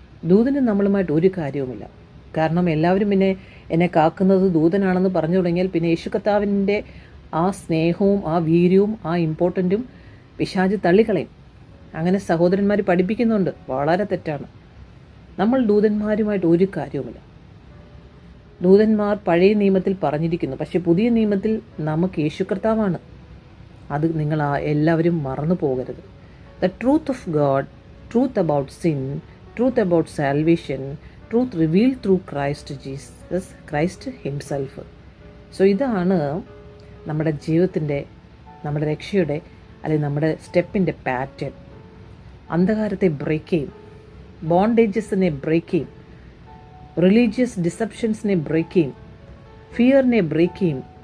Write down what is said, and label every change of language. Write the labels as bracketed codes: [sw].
[ml] ദൂതന് നമ്മളുമായിട്ട് ഒരു കാര്യവുമില്ല. കാരണം എല്ലാവരും പിന്നെ എന്നെ കാക്കുന്നത് ദൂതനാണെന്ന് പറഞ്ഞു തുടങ്ങിയാൽ പിന്നെ യേശു കർത്താവിൻ്റെ ആ സ്നേഹവും ആ വീര്യവും ആ ഇമ്പോർട്ടൻറ്റും പിശാച് തള്ളിക്കളയും. അങ്ങനെ സഹോദരന്മാർ പഠിപ്പിക്കുന്നുണ്ട്, വളരെ തെറ്റാണ്. നമ്മൾ ദൂതന്മാരുമായിട്ട് ഒരു കാര്യവുമില്ല. ദൂതന്മാർ പഴയ നിയമത്തിൽ പറഞ്ഞിരിക്കുന്നു, പക്ഷേ പുതിയ നിയമത്തിൽ നമുക്ക് യേശു കർത്താവാണ്. അത് നിങ്ങൾ എല്ലാവരും മറന്നു പോകരുത്. [en] The truth of God, truth about sin, truth about salvation, truth revealed through Christ Jesus, Christ himself. [ml] So ഇതാണ് നമ്മുടെ ജീവിതത്തിൻ്റെ, നമ്മുടെ രക്ഷയുടെ അല്ലെങ്കിൽ നമ്മുടെ സ്റ്റെപ്പിൻ്റെ പാറ്റേൺ. അന്ധകാരത്തെ ബ്രേക്ക് ചെയ്യും, ബോണ്ടേജസിനെ ബ്രേക്ക് ചെയ്യും, റിലീജിയസ് ഡിസെപ്ഷൻസിനെ ബ്രേക്ക് ചെയ്യും, ഫിയറിനെ ബ്രേക്ക് ചെയ്യും.